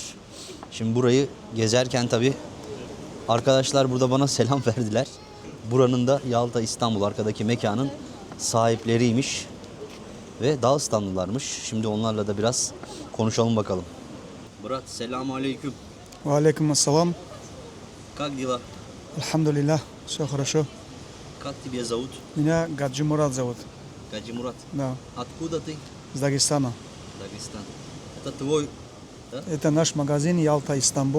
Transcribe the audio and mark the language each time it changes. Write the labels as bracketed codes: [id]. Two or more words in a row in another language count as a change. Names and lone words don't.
[tr] Şimdi burayı gezerken tabii arkadaşlar burada bana selam verdiler. Buranın da Yalta, İstanbul, arkadaki mekanın sahipleriymiş. Ve Dağıstanlılarmış. Şimdi onlarla da biraz konuşalım bakalım. Brat, selamun aleyküm. [ru] Валейкум ассалам. Как дела? Alhamdulillah, все хорошо. Как тебя зовут? Меня Гаджи Мурат зовут. Гаджи Мурат. Да, Откуда ты? из Дагестана. Дагестан. Это твой, да? Это наш магазин Ялта, Истанбул.